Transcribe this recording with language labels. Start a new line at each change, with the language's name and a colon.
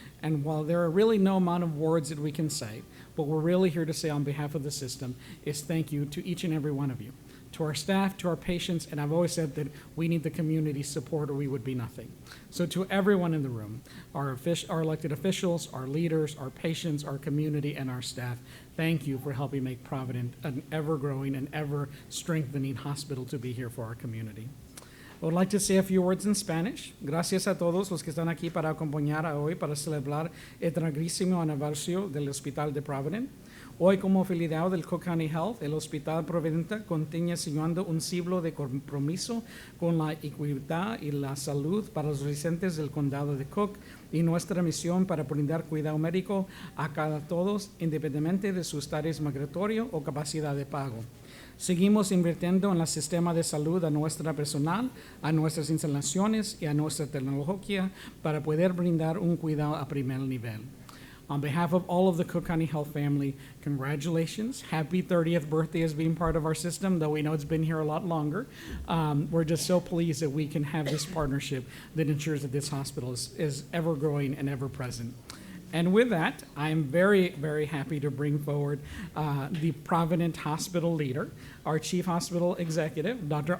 English: And while there are really no amount of words that we can say, what we're really here to say on behalf of the system is thank you to each and every one of you, to our staff, to our patients, and I've always said that we need the community support or we would be nothing. So to everyone in the room, our elected officials, our leaders, our patients, our community, and our staff, thank you for helping make Provident an ever-growing and ever-strengthening hospital to be here for our community. I would like to say a few words in Spanish.
Spanish: Gracias a todos los que están aquí para acompañar a hoy para celebrar el tragísimo aniversario del Hospital de Provident. Hoy, como afiliado del Cook County Health, el Hospital Provident continúa siguiendo un siglo de compromiso con la equidad y la salud para los residentes del condado de Cook y nuestra misión para brindar cuidado médico a cada todos, independientemente de su estatus migratorio o capacidad de pago. Seguimos invirtiendo en el sistema de salud a nuestro personal, a nuestras instalaciones y a nuestra tecnología para poder brindar un cuidado a primer nivel.
English: On behalf of all of the Cook County Health family, congratulations. Happy 30th birthday as being part of our system, though we know it's been here a lot longer. We're just so pleased that we can have this partnership that ensures that this hospital is ever growing and ever present. And with that, I'm very, very happy to bring forward the Provident Hospital leader, our Chief Hospital Executive, Dr.